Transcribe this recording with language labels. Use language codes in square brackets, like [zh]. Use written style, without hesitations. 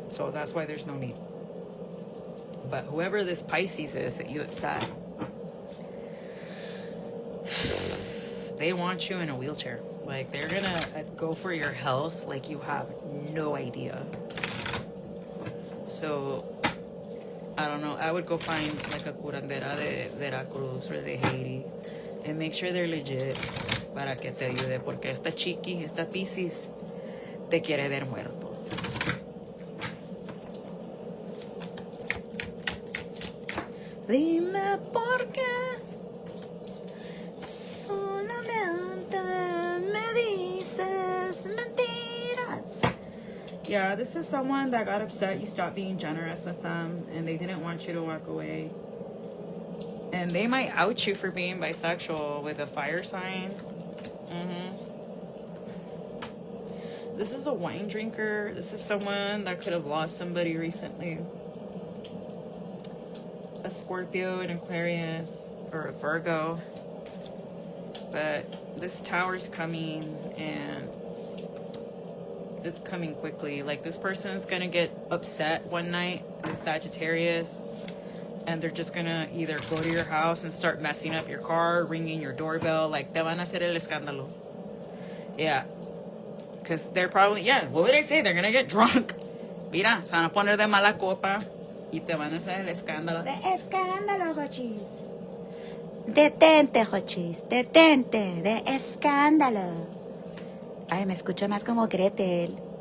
[en] So that's why there's no need. But whoever this Pisces is that you upset, they want you in a wheelchair. Like, they're gonna go for your health like you have no idea. So, I don't know. I would go find like a curandera de Veracruz or de Haiti and make sure they're legit [es] para que te ayude. Porque esta chiqui, esta Piscis, te quiere ver muerto. Dime por qué solamente me dices mentiras. [en] Yeah, this is someone that got upset you stopped being generous with them and they didn't want you to walk away. And they might out you for being bisexual with a fire sign. This is a wine drinker. This is someone that could have lost somebody recently. A Scorpio, an Aquarius, or a Virgo. But this tower's coming, and it's coming quickly. Like, this person's gonna get upset one night with Sagittarius, and they're just gonna either go to your house and start messing up your car, ringing your doorbell, like, [es] te van a hacer el escándalo. [en] Yeah. Because they're probably, what would I say? They're gonna get drunk. [es] Mira, se van a poner de mala copa. Y te van a hacer el escándalo. De escándalo, Jochis. Detente, Jochis. Detente. De escándalo. Ay, me escucho más como Gretel.